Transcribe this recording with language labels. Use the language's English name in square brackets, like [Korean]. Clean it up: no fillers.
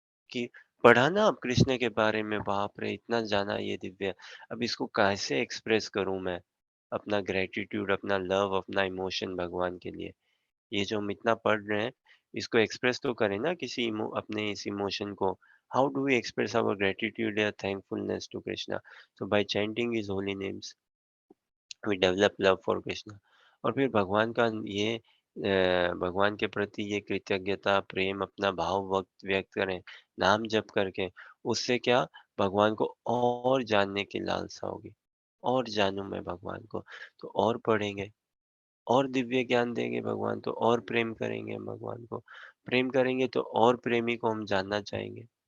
[Hindi] कि पढ़ा ना अब कृष्ण के बारे में, बाप रे! इतना जाना ये दिव्य। अब इसको कैसे एक्सप्रेस करूँ मैं? अपना ग्रैटिट्यूड, अपना लव, अपना इमोशन भगवान के लिए। ये जो हम इतना पढ़ रहे हैं, इसको एक्सप्रेस तो करें ना किसी अपने इस इमोशन को। [English] How do we express our gratitude या thankfulness to Krishna? So by chanting his holy names, we develop love for Krishna. [Hindi] और फिर भगवान का ये भगवान के प्रति ये कृतज्ञता, प्रेम, अपना भाव वक्त व्यक्त करें, नाम जप करके। उससे क्या, भगवान को और जानने की लालसा होगी, और जानूं मैं भगवान को, तो और पढ़ेंगे, और दिव्य ज्ञान देंगे भगवान, तो और प्रेम करेंगे हम भगवान को, प्रेम करेंगे तो और प्रेमी को हम जानना चाहेंगे।